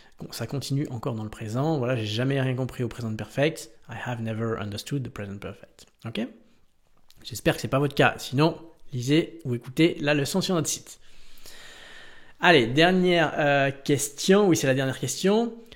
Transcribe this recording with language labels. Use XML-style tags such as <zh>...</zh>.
<fr>Ça continue encore dans le présent. Voilà, j'ai jamais rien compris au present perfect.</fr> <en>I have never understood the present perfect. Ok?</en> <fr>J'espère que c'est pas votre cas. Sinon, lisez ou écoutez la leçon sur notre site. Allez, dernière question. Oui, c'est la dernière question.</fr>